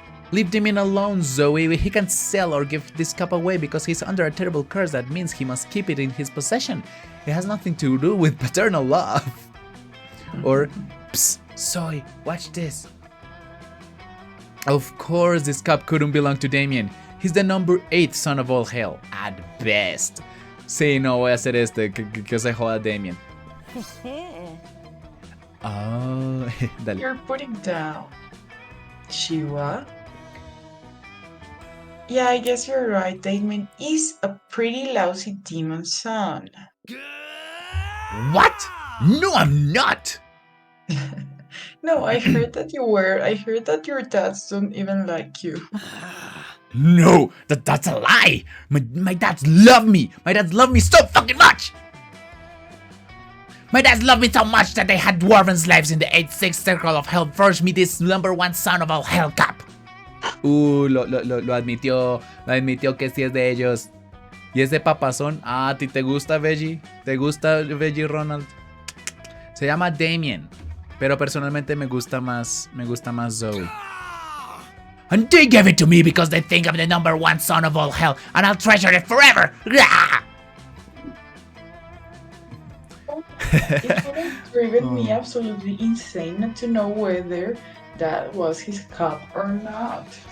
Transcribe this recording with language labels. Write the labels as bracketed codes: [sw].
[en] Leave Damien alone, Zoe. He can't sell or give this cup away because he's under a terrible curse that means he must keep it in his possession. It has nothing to do with paternal love. Or, psst, Zoe, watch this. Of course, this cup couldn't belong to Damien. He's the #8 son of all hell, at best. [es] Sí, no voy a hacer que se joda Damien. Oh, dale. [en] You're putting down. Shiva? Yeah, I guess you're right. Damien is a pretty lousy demon son. What? No, I'm not! No, I heard that you were. I heard that your dads don't even like you. No, that's a lie! My dads love me! My dads love me so fucking much! My dads love me so much that they had dwarven slaves in the 8-6 circle of hell forge me this #1 son of all hell cup. [es] Lo admitió. Lo admitió que sí es de ellos. ¿Y ese papazón? Ah, ¿a ti te gusta Veggie? ¿Te gusta Veggie Ronald? Se llama Damien. Pero personalmente me gusta más Zoe. [en] And they gave it to me because they think I'm the #1 son of all hell, and I'll treasure it forever. It would have driven me absolutely insane not to know whether that was his cup or not.